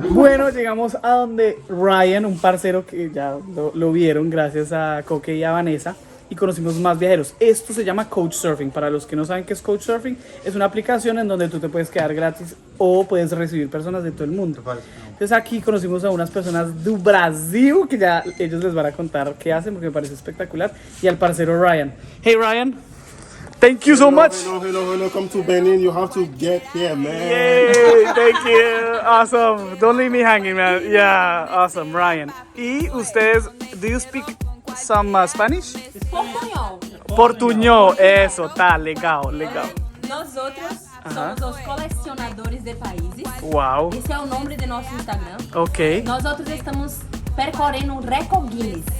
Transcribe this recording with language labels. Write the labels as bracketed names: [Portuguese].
[Spanish] Bueno, llegamos a donde Ryan, un parcero que ya lo vieron gracias a Coque y a Vanessa, y conocimos más viajeros. Esto se llama Couchsurfing. Para los que no saben qué es Couchsurfing, es una aplicación en donde tú te puedes quedar gratis o puedes recibir personas de todo el mundo. Entonces aquí conocimos a unas personas de Brasil que ya ellos les van a contar qué hacen porque me parece espectacular, y al parcero Ryan. [English] Hey Ryan, thank you so much. Hello. Come to Benin. You have to get here, man. Yay, thank you. Awesome. Don't leave me hanging, man. Yeah, awesome, Ryan. [Spanish] Y ustedes, [English] do you speak some Spanish? [Portuguese] Portunhol. [Spanish] Portuñol, eso, [Portuguese] tá, legal. Nós outros somos os colecionadores de países. [English] Wow, [Portuguese] Esse é o nome do nosso Instagram. [English] ok. [Portuguese] Nós outros estamos percorrendo um recorde Guinness.